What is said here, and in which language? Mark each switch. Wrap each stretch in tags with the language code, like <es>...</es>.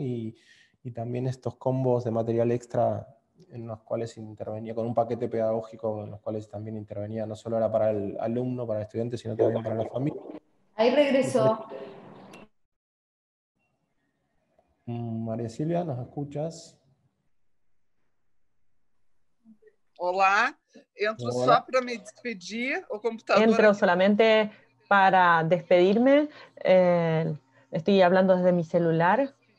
<es>Y también estos combos de material extra en los cuales intervenía, con un paquete pedagógico en los cuales también intervenía, no solo era para el alumno, para el estudiante, sino también para la familia. Ahí regresó. María Silvia, ¿nos escuchas?</es> <pt>Olá, entro só para me despedir, o computador...</pt> <es>Entro solamente para despedirme, estoy hablando desde mi celular.</es>